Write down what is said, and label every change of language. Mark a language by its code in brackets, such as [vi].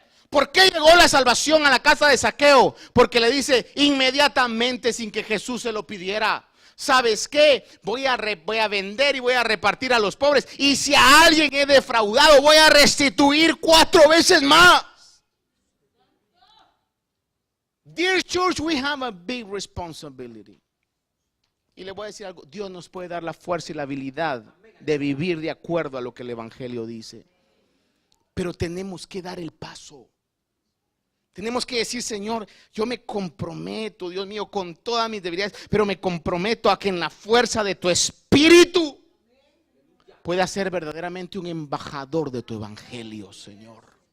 [es] ¿Por qué llegó la salvación a la casa de Zaqueo? Porque le dice inmediatamente, sin que Jesús se lo pidiera, ¿sabes qué? Voy a vender y voy a repartir a los pobres. Y si a alguien he defraudado, voy a restituir 4 veces más. [en] Dear church, we have a big responsibility. [es] Y le voy a decir algo, Dios nos puede dar la fuerza y la habilidad de vivir de acuerdo a lo que el evangelio dice. Pero tenemos que dar el paso. Tenemos que decir, Señor, yo me comprometo, Dios mío, con todas mis debilidades, pero me comprometo a que en la fuerza de tu espíritu pueda ser verdaderamente un embajador de tu evangelio, Señor.